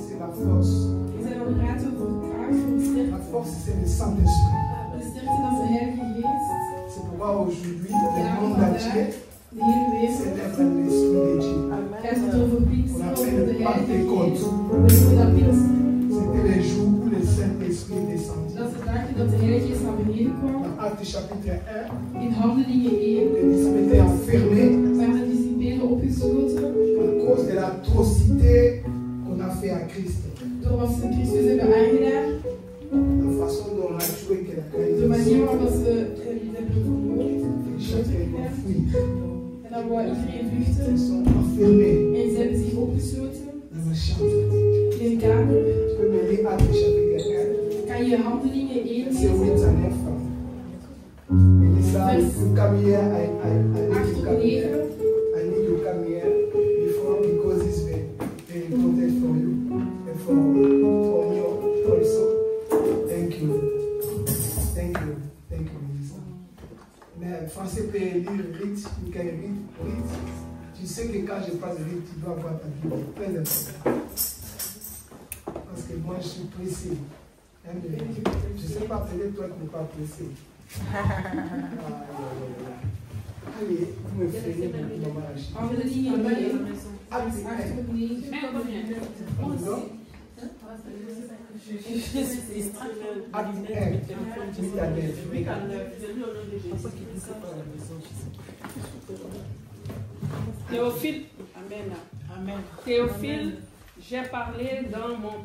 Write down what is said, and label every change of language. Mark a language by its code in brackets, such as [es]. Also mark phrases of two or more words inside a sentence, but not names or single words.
[fr] force. [nl] We zijn aan het praten over kracht, over sterkte. [fr] La force, c'est le Saint-Esprit. [nl] De sterkte, dat is de Heilige Geest. [fr] C'est pourquoi aujourd'hui, le monde entier [nl] De hele wereld [fr] célèbre l'Esprit de Dieu. [nl] gaat het over Pinksteren, [fr] On [nl] over [fr] appelle [nl] de [fr] le [nl] Heilige [fr] Pentecôte. [nl] Geest. We noemen dat Pinksteren. [fr] C'était le jour où le Saint-Esprit descendit. [nl] Dat is de dag dat de Heilige Geest naar beneden kwam. [fr] Dans Actes chapitre 1, [nl] In Handelingen 1 [fr] les disciples étaient enfermés [nl] waren de discipelen opgesloten. [fr] à cause de l'atrocité qu'on a fait à Christ. [nl] Door wat ze Christus hebben aangedaan. [fr] La façon dont on a tué quelqu'un. [nl] De manier waarop ze hebben vermoord. [fr] Chacun a fui. [nl] En dan wou iedereen [fr] Ils [nl] vluchten. [fr] sont enfermés [nl] En ze hebben zich opgesloten [fr] dans la chambre. [nl] in een kamer. [fr] Tu peux me lire Actes chapitre 1, [nl] Kan je Handelingen 1 [fr] verset 8 [nl] lezen? [fr] à 9. Il dit ça, le camier a [nl] 8 tot 9. [en] I need your come here before because it's very important for you and for me also. Thank you. Thank you. Thank you, [fr] Ministre. Mais français peut lire rite, [en] you can read rite. [fr] Tu sais que quand je passe rite, tu dois avoir ta Bible. Très important. Parce que moi je suis pressé. Hein, je ne sais pas, peut-être toi qui n'es pas pressé. Allez, vous me faites mon mariage. [nl] Handelingen 1. [fr] Acte [nl] 8 tot 9. [fr] Acte 1, 8 à 9. Théophile, Amen. Amen. Théophile, j'ai parlé dans mon